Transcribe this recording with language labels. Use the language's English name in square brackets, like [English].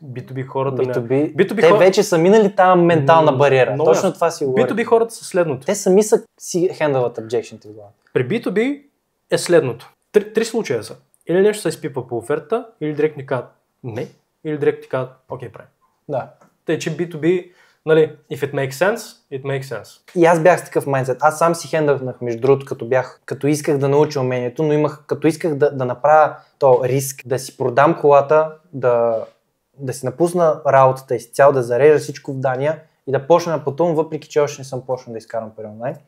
[Bulgarian] B2B хората Те вече са минали тази ментална бариера. Точно това си говорим. B2B хората са следното. Те сами са си хендълват обжекшните в главата. При B2B е следното. Три случая са. Или нещо се изпипа по офертата, или директно казват не, или директно казват окей, прави. Да. Тъй, че [English] B2B, if it makes sense, it makes sense. [Bulgarian] И аз бях с такъв майндсет. Аз сам си хендълнах, между другото, като исках да науча умението, но като исках да направя то риск, да си продам колата, да си напусна работата изцяло, да зарежа всичко в Дания и да почна да пътувам, въпреки че още не съм почнал да изкарам пари онлайн.